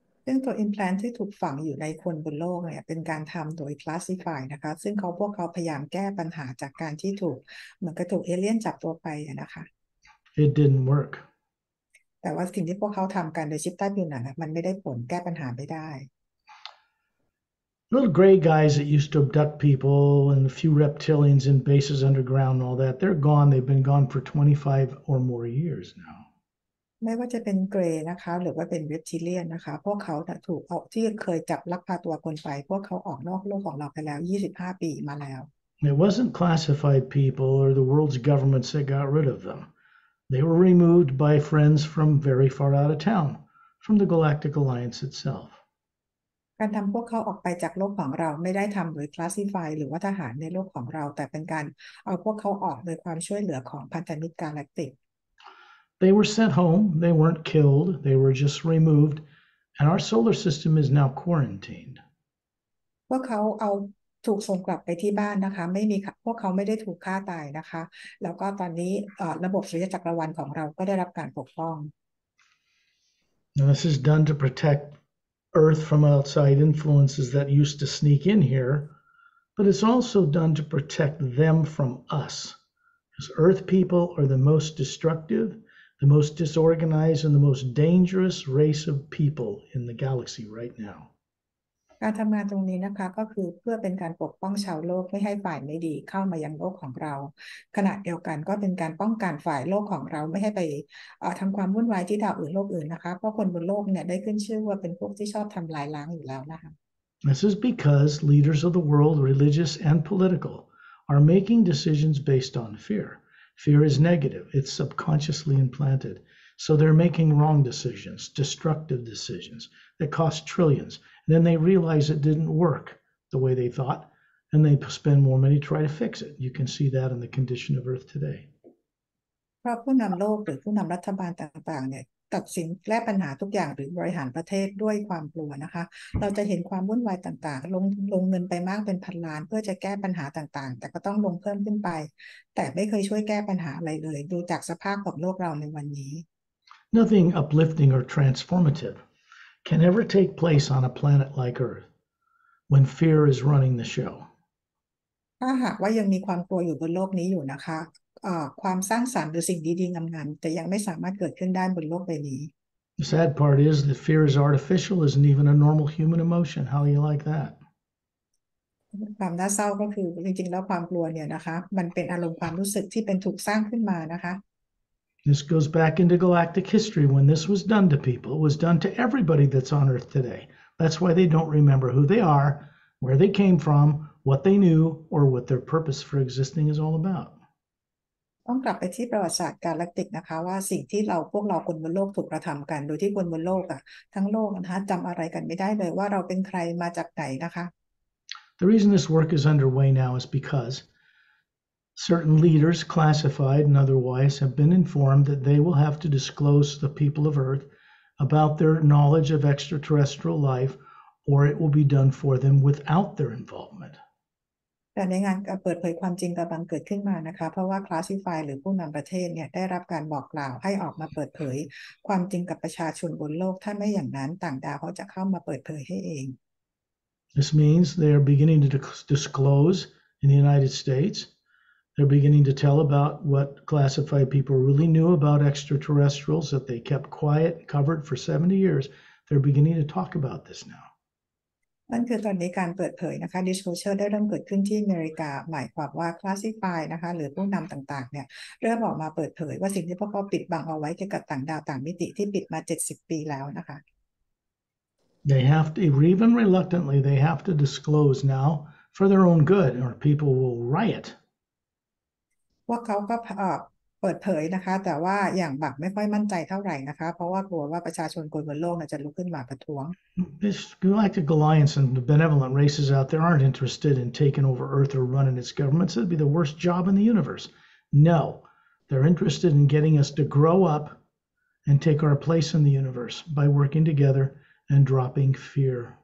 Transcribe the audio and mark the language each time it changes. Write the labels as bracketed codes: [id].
[th] ซึ่งตัว implant ที่ถูกฝังอยู่ในคนบนโลกเนี่ยเป็นการทำโดย classify นะคะซึ่งพวกเขาพยายามแก้ปัญหาจากการที่ถูกเหมือนกับถูกเอเลี่ยนจับตัวไปนะคะ [en] It didn't work. [th] แต่ว่าสิ่งที่พวกเขาทำกันโดยชิปใต้ผิวหนังมันไม่ได้ผลแก้ปัญหาไม่ได้ [en] Little gray guys that used to abduct people and a few reptilians in bases underground and all that, they're gone. They've been gone for 25 or more years now. [th] ไม่ว่าจะเป็นเกรย์นะคะหรือว่าเป็นเรปทิเลียนนะคะพวกเขาถูกเอาที่เคยจับลักพาตัวคนไปพวกเขาออกนอกโลกของเราไปแล้ว25 ปีมาแล้ว [en] It wasn't classified people or the world's governments that got rid of them. They were removed by friends from very far out of town, from the Galactic Alliance itself. [th] การทำพวกเขาออกไปจากโลกของเราไม่ได้ทำโดย classify หรือว่าทหารในโลกของเราแต่เป็นการเอาพวกเขาออกโดยความช่วยเหลือของพันธมิตรกาแล็กติก [en] They were sent home. They weren't killed. They were just removed. And our solar system is now quarantined. [th] พวกเขาเอาถูกส่งกลับไปที่บ้านนะคะไม่มีพวกเขาไม่ได้ถูกฆ่าตายนะคะแล้วก็ตอนนี้ระบบสุริยะจักรวาลของเราก็ได้รับการปกป้อง [en] Now, this is done to protect Earth from outside influences that used to sneak in here, but it's also done to protect them from us. Because Earth people are the most destructive, the most disorganized, and the most dangerous race of people in the galaxy right now. [th] การทำงานตรงนี้นะคะก็คือเพื่อเป็นการปกป้องชาวโลกไม่ให้ฝ่ายไม่ดีเข้ามายังโลกของเราขณะเดียวกันก็เป็นการป้องกันฝ่ายโลกของเราไม่ให้ไปทำความวุ่นวายที่ดาวอื่นโลกอื่นนะคะเพราะคนบนโลกเนี่ยได้ขึ้นชื่อว่าเป็นพวกที่ชอบทำลายล้างอยู่แล้วนะคะ [en] This is because leaders of the world, religious and political, are making decisions based on fear. Fear is negative. It's subconsciously implanted. So they're making wrong decisions, destructive decisions that cost trillions. And then they realize it didn't work the way they thought, and they spend more money to try to fix it. You can see that in the condition of Earth today. [th] เพราะผู้นำโลกหรือผู้นำรัฐบาลต่างๆเนี่ยตัดสินแก้ปัญหาทุกอย่างหรือบริหารประเทศด้วยความกลัวนะคะเราจะเห็นความวุ่นวายต่างๆลงเงินไปมากเป็นพันล้านเพื่อจะแก้ปัญหาต่างๆแต่ก็ต้องลงเพิ่มขึ้นไปแต่ไม่เคยช่วยแก้ปัญหาอะไรเลยดูจากสภาพของโลกเราในวันนี้ [en] Nothing uplifting or transformative can ever take place on a planet like Earth when fear is running the show. [th] ถ้าหากว่ายังมีความกลัวอยู่บนโลกนี้อยู่นะคะความสร้างสรรค์หรือสิ่งดีๆงามๆแต่ยังไม่สามารถเกิดขึ้นได้บนโลกใบนี้ [en] The sad part is that fear is artificial, isn't even a normal human emotion. How do you like that? [th] ความน่าเศร้าก็คือจริงๆแล้วความกลัวเนี่ยนะคะมันเป็นอารมณ์ความรู้สึกที่เป็นถูกสร้างขึ้นมานะคะ [en] This goes back into galactic history. When this was done to people, it was done to everybody that's on Earth today. That's why they don't remember who they are, where they came from, what they knew, or what their purpose for existing is all about. [th] ต้องกลับไปที่ประวัติศาสตร์กาแล็กติกนะคะว่าสิ่งที่พวกเราคนบนโลกถูกกระทำกันโดยที่คนบนโลกทั้งโลกนะคะจำอะไรกันไม่ได้เลยว่าเราเป็นใครมาจากไหนนะคะ [en] The reason this work is underway now is because certain leaders, classified and otherwise, have been informed that they will have to disclose to the people of Earth about their knowledge of extraterrestrial life, or it will be done for them without their involvement. [th] แต่ในงานเปิดเผยความจริงกำลังเกิดขึ้นมานะคะเพราะว่าคลาสสิฟายหรือผู้นำประเทศเนี่ยได้รับการบอกกล่าวให้ออกมาเปิดเผยความจริงกับประชาชนบนโลกถ้าไม่อย่างนั้นต่างดาวเขาจะเข้ามาเปิดเผยให้เอง [en] This means they are beginning to disclose in the United States. They're beginning to tell about what classified people really knew about extraterrestrials that they kept quiet, covered for 70 years. They're beginning to talk about this now. [th] นั่นคือตอนนี้การเปิดเผยนะคะ disclosure ได้เริ่มเกิดขึ้นที่อเมริกาหมายความว่า classify นะคะหรือผู้นำต่างๆเนี่ยเริ่มออกมาเปิดเผยว่าสิ่งที่พวกเขาปิดบังเอาไว้เกี่ยวกับต่างดาวต่างมิติที่ปิดมา70 ปีแล้วนะคะ [en] They have to, even reluctantly, they have to disclose now for their own good, or people will riot. [th] พวกเขาก็เปิดเผยนะคะแต่ว่าอย่างแบบไม่ค่อยมั่นใจเท่าไหร่นะคะเพราะว่ากลัวว่าประชาชนคนบนโลกจะลุกขึ้นมาประท้วง [en] This galactic alliance and the benevolent races out there aren't interested in taking over Earth or running its governments. It'd be the worst job in the universe. No, they're interested in getting us to grow up and take our place in the universe by working together and dropping fear.